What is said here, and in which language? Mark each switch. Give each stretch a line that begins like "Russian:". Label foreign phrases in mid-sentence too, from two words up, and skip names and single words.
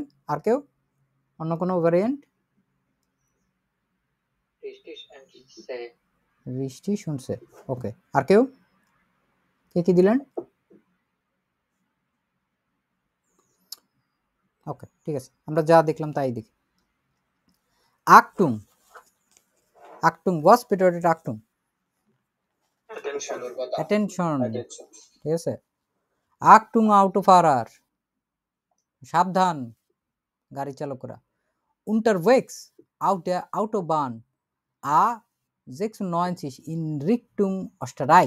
Bangla: আর কেউ? অন্য কোনো ভ্যারিয়েন্ট? বৃষ্টি শুনছে। ওকে, আর কেউ? কে কি দিলেন? ওকে, ঠিক আছে, আমরা যা দেখলাম তাই দেখি।
German: Achtung. Achtung, was bedeutet Achtung?
English: Attention.
Bangla: ঠিক আছে।
German: Achtung Autofahrer.
Bangla: সাবধান গাড়ি চালকরা।
German: Unterwegs auf der Autobahn A96 in Richtung Österreich.